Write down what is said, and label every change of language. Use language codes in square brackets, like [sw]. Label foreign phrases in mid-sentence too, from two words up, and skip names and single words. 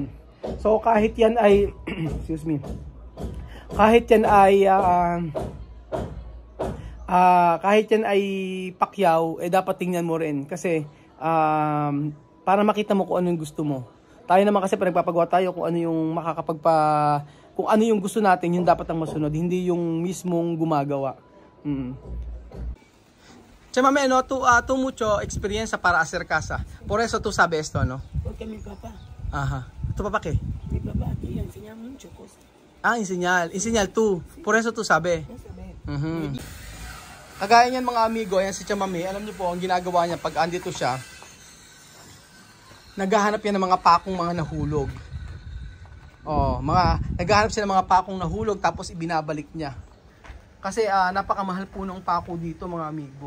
[tl] So kahit yan ay [en] excuse me. [tl] Kahit yan ay pakyaw, dapat tingnan mo rin kasi para makita mo kung ano yung gusto mo. Tayo naman kasi pag nagpapagawa tayo kung ano yung kung ano yung gusto natin, yung dapat ang masunod, hindi yung mismong gumagawa. Chamame, [es] no, tú mucho experiencia para hacer casa. Por eso tú sabes esto, no? Porque mi papá. Ajá. ¿Tu papá qué? Mi papá aquí enseña mucho cosas. Enseñar tú. Por eso tú sabes. [tl] Kagaya niyan mga amigo, yan si Chamame, alam niyo po, ang ginagawa niya pag andito siya, naghahanap yan ng mga pakong mga nahulog. Naghahanap siya ng mga pakong nahulog tapos ibinabalik niya. Kasi napakamahal po ng pako dito mga amigo.